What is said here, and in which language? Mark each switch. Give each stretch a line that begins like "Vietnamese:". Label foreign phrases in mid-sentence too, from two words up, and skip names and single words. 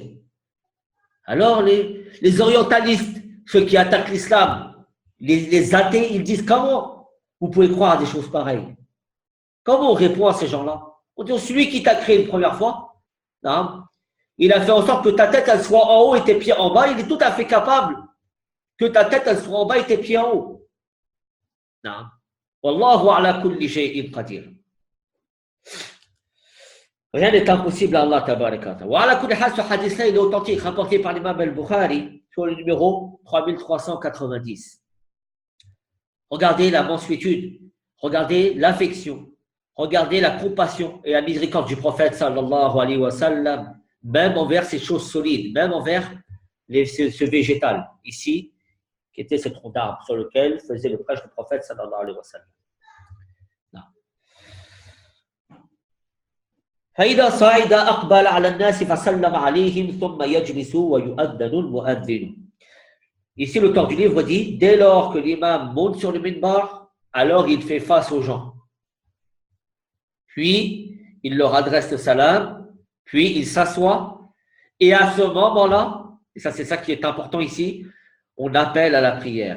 French: Alors les orientalistes, ceux qui attaquent l'islam, les athées, ils disent comment vous pouvez croire à des choses pareilles? Comment on répond à ces gens-là? On dit celui qui t'a créé une première fois, il a fait en sorte que ta tête elle soit en haut et tes pieds en bas. Il est tout à fait capable que ta tête elle soit en bas et tes pieds en haut.
Arabic: والله على كل شيء قدير.
French: Rien n'est impossible à Allah
Arabic: تبارك وتعالى. وعلى كل حال,
French: ce hadith-là, il est authentique, rapporté par l'imam al-Bukhari sur le numéro 3390. Regardez la mansuétude, regardez l'affection, regardez la compassion et la miséricorde du prophète
Arabic: صلى الله عليه وسلم,
French: même envers ces choses solides, même envers ce végétal ici, qui était ce tronc d'arbre sur lequel faisait le prêche du prophète
Arabic: صلى الله عليه وسلم. فإذا صعد أقبل على الناس فسلم عليهم ثم يجلس ويؤذن المؤذن.
French: Ici, l'auteur du livre dit, dès lors que l'imam monte sur le minbar, alors il fait face aux gens. Puis, il leur adresse le salam, puis il s'assoit, et à ce moment-là, et ça c'est ça qui est important ici, on appelle à la prière.